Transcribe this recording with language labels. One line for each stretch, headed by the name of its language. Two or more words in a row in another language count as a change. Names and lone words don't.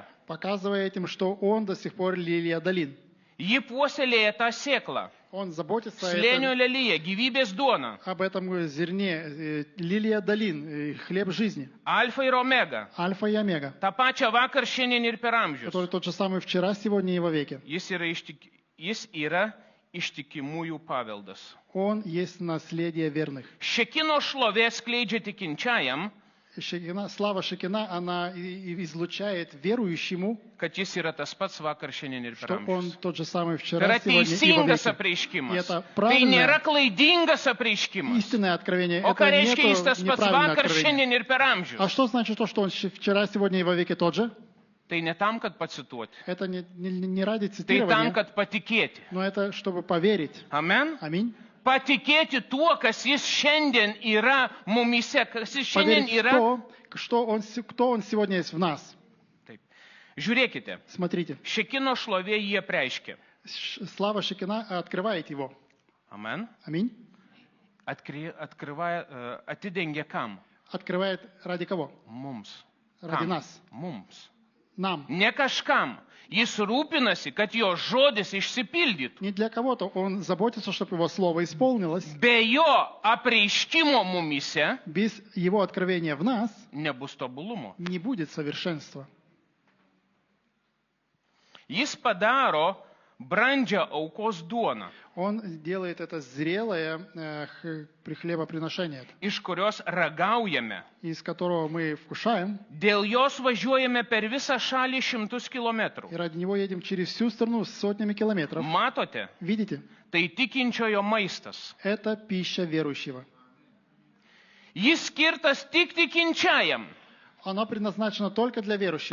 Russian: показывая этим, что он до сих пор лилия долин.
Lithuanian: Ji puoselėja tą sėklą.
Russian: Он заботится
Lithuanian: Slėnio lelyje, gyvybės duona.
Russian: об этом зерне. Лилия долин, хлеб жизни,
Lithuanian: Alfa ir omega.
Russian: альфа и омега,
Lithuanian: Ta pačia vakar, šiandien ir per amžius.
Russian: который тот же самый вчера, сегодня и во веке.
Lithuanian: Jis yra ištikimųjų paveldas.
Russian: Он есть наследие верных.
Lithuanian: Šekino šlovė skleidžia tikinčiajam,
Russian: Слава Шекина, она излучает верующему,
Lithuanian: kad jis yra tas pats vakar, šiandien ir per
Russian: что он
Lithuanian: amžius.
Russian: тот же самый
Lithuanian: Tai
Russian: вчера,
Lithuanian: yra
Russian: сегодня и во
Lithuanian: teisingas
Russian: веки. И
Lithuanian: apreiškimas.
Russian: это
Lithuanian: Tai
Russian: правильное,
Lithuanian: nėra klaidingas apreiškimas.
Russian: истинное откровение.
Lithuanian: O ką
Russian: Это
Lithuanian: reiškia jis
Russian: нету
Lithuanian: tas pats
Russian: неправильное
Lithuanian: vakar,
Russian: откровение.
Lithuanian: šiandien ir per amžius?
Russian: А что значит то, что он вчера, сегодня и во веки тот же?
Lithuanian: Tai ne tam, kad pacituoti.
Russian: Это не ради
Lithuanian: Tai tam,
Russian: цитирования,
Lithuanian: kad patikėti.
Russian: но это чтобы поверить.
Lithuanian: Amen.
Russian: Аминь.
Lithuanian: Patikėti tuo, kas jis šiandien yra mumise, kas jis šiandien
Russian: Поверить
Lithuanian: yra.
Russian: в то, кто он сегодня есть в нас.
Lithuanian: Taip. Žiūrėkite,
Russian: Смотрите,
Lithuanian: Šekino šlovė jie preiškia.
Russian: слава Шекина открывает его.
Lithuanian: Amen.
Russian: Аминь.
Lithuanian: Atkriva, atidengia kam?
Russian: Открывает ради кого?
Lithuanian: Mums.
Russian: Ради
Lithuanian: Kam?
Russian: нас.
Lithuanian: Mums.
Russian: Нам.
Lithuanian: Ne kažkam. Jis rūpinasi, kad jo žodis išsipildytų.
Russian: Не для кого-то. Он заботится, чтобы его слово исполнилось.
Lithuanian: Be jo apreiškimo mumise
Russian: Без его откровения в нас
Lithuanian: nebus tobulumo.
Russian: не будет совершенства.
Lithuanian: Jis padaro brandžią aukos duoną,
Russian: Он делает это зрелое хлебоприношение,
Lithuanian: iš kurios ragaujame.
Russian: из которого мы вкушаем,
Lithuanian: Dėl jos važiuojame per visą šalį 100 kilometrų.
Russian: и ради него едем через всю страну с сотнями километров.
Lithuanian: Matote,
Russian: Видите?
Lithuanian: tai tikinčiojo maistas.
Russian: Это пища верующего.
Lithuanian: Jis skirtas tik tikinčiajam.
Russian: Она предназначена только для верующего.